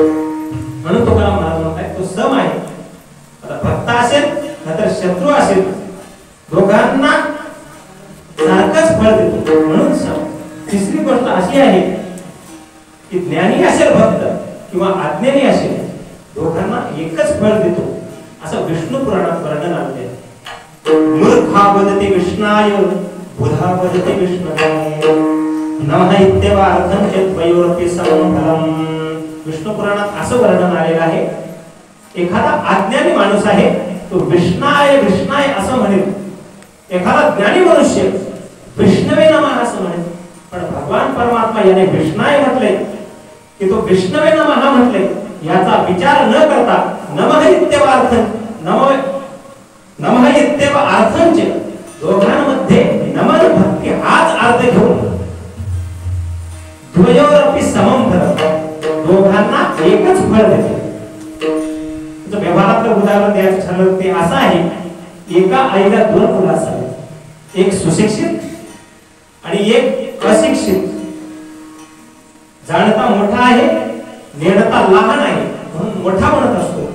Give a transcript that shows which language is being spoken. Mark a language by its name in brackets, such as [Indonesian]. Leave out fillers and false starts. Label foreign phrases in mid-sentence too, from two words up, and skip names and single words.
[Marathi] म्हणून तुकाराम महाराज म्हणतात तो सम आहे. आता भक्त असेल नाहीतर शत्रू असेल, दोघांना सारखंच फळ देतो, म्हणून सम. तिसरी गोष्ट अशी आहे की ज्ञानी असेल भक्त किंवा अज्ञानी असेल, दोघांना एकच फळ देतो, असं विष्णू पुराणात वर्णन आले. [Sanskrit] मूर्खा वदते कृष्णाय बुधा वदते विष्णवे नमः इत्येव अर्थं च द्वयोरपि समं फलम्. [Marathi] विष्णू पुराणात असं वर्णन आलेलं आहे. एखादा अज्ञानी माणूस आहे तो विष्णाय विष्णाय असं म्हणेल, एखादा ज्ञानी मनुष्य [Sanskrit] विष्णवे नमः [Marathi] असं म्हणेल. पण भगवान परमात्मा याने विष्णाय म्हटले की तो [Sanskrit] विष्णवे नमः [Marathi] म्हटले याचा विचार न करता [Sanskrit] नमः इत्येव अर्थं नमः इत्येव अर्थं च [Marathi] दोघांमध्ये नमन भक्ती हाच अर्थ घेऊन [Sanskrit] द्वयोरपि समं फलम्, [Marathi] दोघांना एकच फळ देते. व्यवहारातलं उदाहरण द्यायचं ठरलं ते असं आहे, एका आईला दोन मुलं असावीत, एक सुशिक्षित आणि एक अशिक्षित. जाणता मोठा आहे, नेणता लहान आहे, म्हणून मोठा म्हणत असतो.